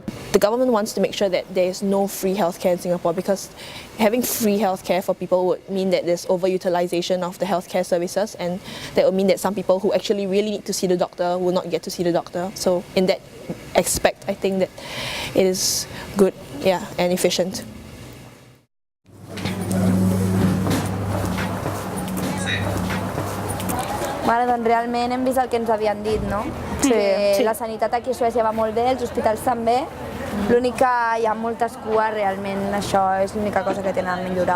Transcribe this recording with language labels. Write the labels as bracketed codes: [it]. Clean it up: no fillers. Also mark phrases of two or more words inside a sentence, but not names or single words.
[en] The government wants to make sure that there is no free healthcare in Singapore, because having free healthcare for people would mean that there's overutilization of the healthcare services, and that would mean that some people who actually really need to see the doctor will not get to see the doctor. So in that aspect, I think that it is good, and efficient. [ca] Bueno, doncs realment hem vist el que ens havien dit, no? Sí. La sanitat aquí a Suècia va molt bé, els hospitals també. L'únic que hi ha moltes cues, realment això és l'única cosa que tenen a millorar.